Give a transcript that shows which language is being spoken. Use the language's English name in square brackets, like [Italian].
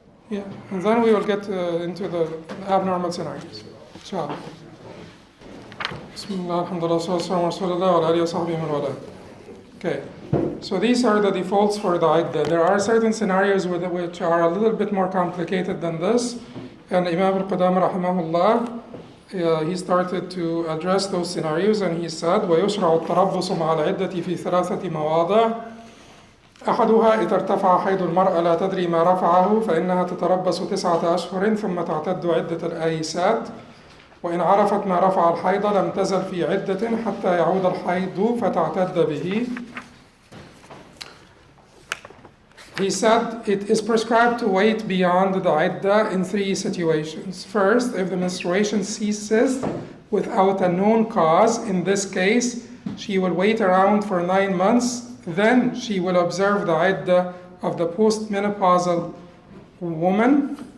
[English] Yeah, and then we will get into the abnormal scenarios. Inshallah. Bismillah, alhamdulillah, sallallahu alayhi wa sallam. Okay, so these are the defaults for the Iddah. There are certain scenarios which are a little bit more complicated than this. And Imam Ibn Qudamah, rahimahullah, he started to address those scenarios, and he said, [Arabic] وَيُشْرَعُ التَّرَبُّصُ مَعَ الْعِدَّةِ فِي ثَلَاثَةِ مَوَاضِعٍ أحدها إذا ارتفع حيض المرأة لا تدري ما رفعه فإنها تتربص 9 أشهر ثم تعتد عدة الآيسات وإن عرفت ما رفع الحيض لم تزل في عدة حتى يعود الحيض فتعتد به. [English] He said it is prescribed to wait beyond the Iddah in 3 situations. First, if the menstruation ceases without a known cause, in this case, she will wait around for 9 months. Then she will observe the Iddah of the postmenopausal woman.